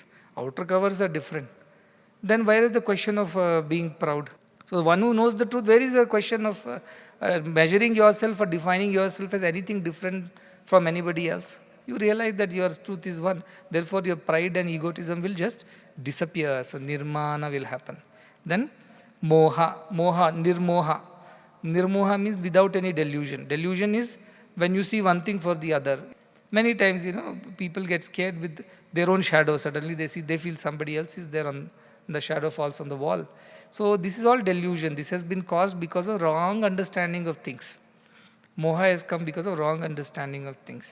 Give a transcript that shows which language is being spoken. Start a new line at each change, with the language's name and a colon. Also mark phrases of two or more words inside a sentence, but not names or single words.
English: Outer covers are different. Then where is the question of being proud? So one who knows the truth, where is the question of measuring yourself or defining yourself as anything different from anybody else? You realize that your truth is one. Therefore your pride and egotism will just disappear. So nirmana will happen. Then
Sanskrit: मोह, निर्मोह.
English: Nirmoha means without any delusion. Delusion is when you see one thing for the other. Many times, people get scared with their own shadow. Suddenly they feel somebody else is there on the shadow falls on the wall. So this is all delusion. This has been caused because of wrong understanding of things. Moha has come because of wrong understanding of things.